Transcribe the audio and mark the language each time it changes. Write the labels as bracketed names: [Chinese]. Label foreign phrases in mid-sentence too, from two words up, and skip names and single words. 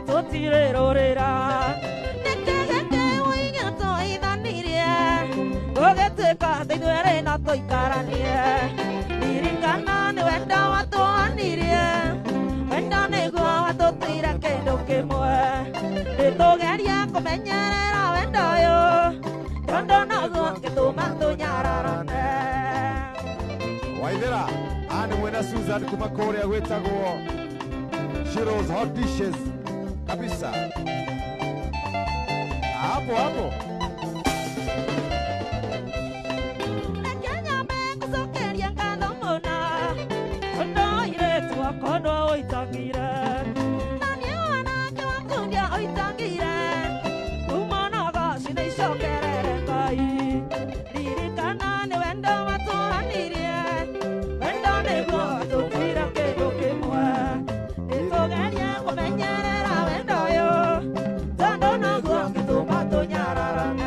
[Kikuyu] tũtirĩ rũrĩra Nĩkĩgĩkĩ ũigĩ tũithanirie Gũgĩtuĩka atĩ ithuerĩ no tũikaranie Ririkana nĩ wendo watũhanirie Wendo nĩguo watũtuire kĩndũ kĩmwe Nĩtũgerie kũmenyerera wendo ũyũ Tondũ noguo gĩtũma tũnyararane Waithera Ani mwena Susan kuma kũrĩa gwĩtagwo Shiro's Hot Dishes kabisa [Swahili] Hapo hapo [Kikuyu] Kenya mekucokeria ngatho mũno Tondũ airĩtu akwa no ũitangire Na niĩ wanake wakundia ũitangire Kuma nogoci nĩ icokerere Ngai Ririkana nĩ wendo watũhanirie Wendo nĩguo watũtuire kĩndũ kĩmwe Nĩtũgerie kũmenyerera wendo ũyũ Tondũ noguo gĩtũma tũnyararane